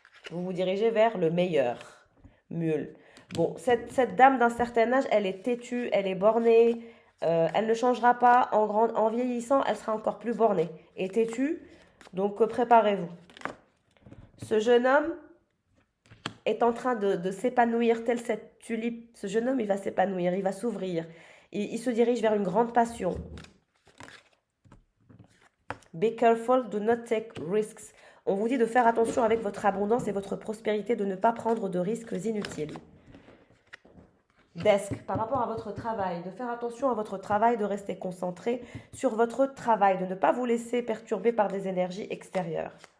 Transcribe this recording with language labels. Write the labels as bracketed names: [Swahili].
[French] Vous vous dirigez vers le meilleur. Mule. Bon, cette dame d'un certain âge, elle est têtue, elle est bornée, elle ne changera pas en vieillissant, elle sera encore plus bornée et têtue, donc préparez-vous. Ce jeune homme est en train de s'épanouir, telle cette tulipe. Ce jeune homme, il va s'épanouir, il va s'ouvrir, il se dirige vers une grande passion. [English] Be careful, do not take risks. [French] On vous dit de faire attention avec votre abondance et votre prospérité, de ne pas prendre de risques inutiles. Desk, par rapport à votre travail, de faire attention à votre travail, de rester concentré sur votre travail, de ne pas vous laisser perturber par des énergies extérieures.